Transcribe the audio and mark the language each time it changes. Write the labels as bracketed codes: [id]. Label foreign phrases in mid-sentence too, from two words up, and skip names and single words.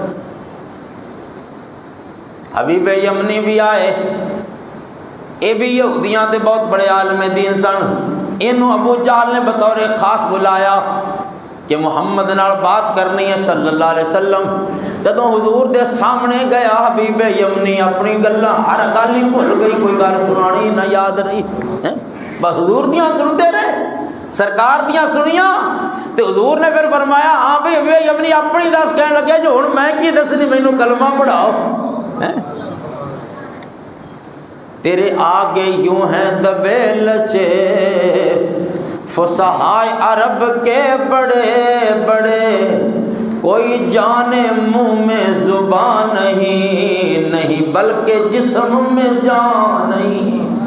[pa] حبیب یمنی بھی آئے، یہ بھی یہودیاں دے بہت بڑے عالم دین سن، انہوں ابو جہل نے بطور خاص بلایا کہ محمد نال بات کرنی ہے [ar] صلی اللہ علیہ وسلم۔ [pa] جدوں حضور دے سامنے گیا حبیب یمنی اپنی گلاں ہر گل ہی بھول گئی، کوئی گل سنانی نہ یاد رہی، بس حضور دیاں سنتے رہے، سرکار دیاں سنیاں تے حضور نے پھر فرمایا ہاں بھائی حبیب یمنی اپنی دس کہنے لگے جو ہن میں کی دسنی، مینوں کلمہ پڑھاؤ۔ [ur] تیرے آگے یوں ہیں دبے لچے، فصحائے عرب کے بڑے بڑے، کوئی جانے منہ میں زبان نہیں بلکہ جسم میں جان نہیں۔